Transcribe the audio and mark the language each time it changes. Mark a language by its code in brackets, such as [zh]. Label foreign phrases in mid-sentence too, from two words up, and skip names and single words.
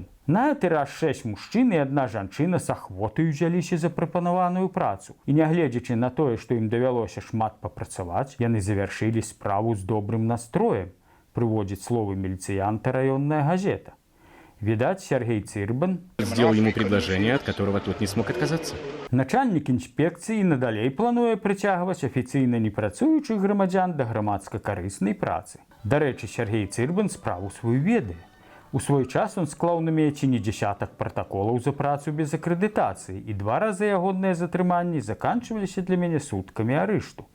[be] На гэты раз 6 мужчын і 1 жанчына з ахвотаю ўзяліся за прапанаваную працу. І нягледзячы на тое, што ім давялося шмат папрацаваць, яны завяршылі справу з добрым настроем, прыводзіць словы міліцыянта раённая газета. [ru] Видать, Сергей Цырбан сделал ему предложение, от которого тот не смог отказаться. [be] Начальнік інспекцыі надалей плануе прыцягваць афіцыйна непрацуючых грамадзян да грамадска-карыснай працы. Дарэчы, Сергей Цырбан справу сваю ведае. У свой час он склаў на мяне не дзясятак пратаколаў за працу без акрэдытацыі, і 2 разы ягоныя затрыманні заканчваліся для мяне суткамі арышту.